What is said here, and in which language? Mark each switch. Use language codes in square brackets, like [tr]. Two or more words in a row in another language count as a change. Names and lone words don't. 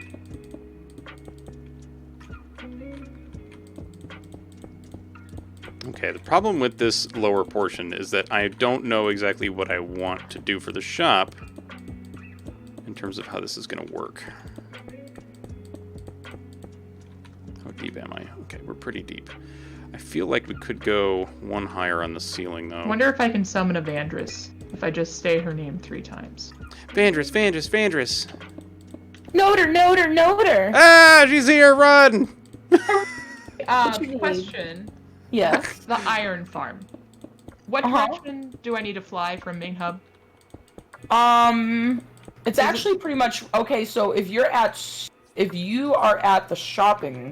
[en] Okay, the problem with this lower portion is that I don't know exactly what I want to do for the shop in terms of how this is going to work. How deep am I? Okay, we're pretty deep. I feel like we could go one higher on the ceiling, though. I wonder if I can summon a Vandress if I just say her name 3 times. Vandress, Vandress, Vandress! [sl] Noter, noter, noter! [en] Ah, she's here, run! Question. Yes. The iron farm. What direction do I need to fly from main hub? It's actually pretty much okay. So if you are at the shopping,